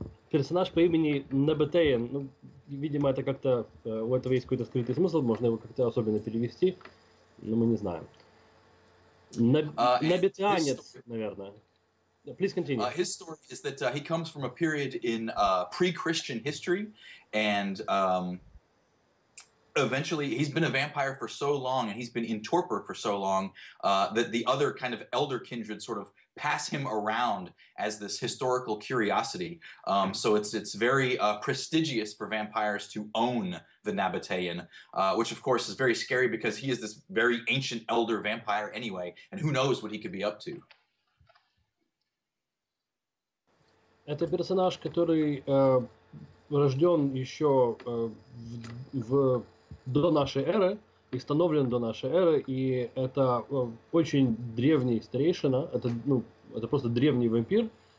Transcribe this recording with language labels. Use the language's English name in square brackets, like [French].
[Russian] Персонаж по имени Nabatean. Ну, видимо, это как-то... У этого есть какой-то скрытый смысл, можно его как-то особенно перевести, но мы не знаем. Набетеанец, наверное. [English] Please continue. His story is that he comes from a period in pre-Christian history, and eventually he's been a vampire for so long, and he's been in torpor for so long that the other kind of elder kindred sort of pass him around as this historical curiosity. So it's very prestigious for vampires to own the Nabatean, which of course is very scary because he is this very ancient elder vampire anyway, and who knows what he could be up to. [Russian] Это персонаж, который рожден еще до нашей эры, и становлен до нашей эры, и это очень древний старейшина, это просто древний вампир,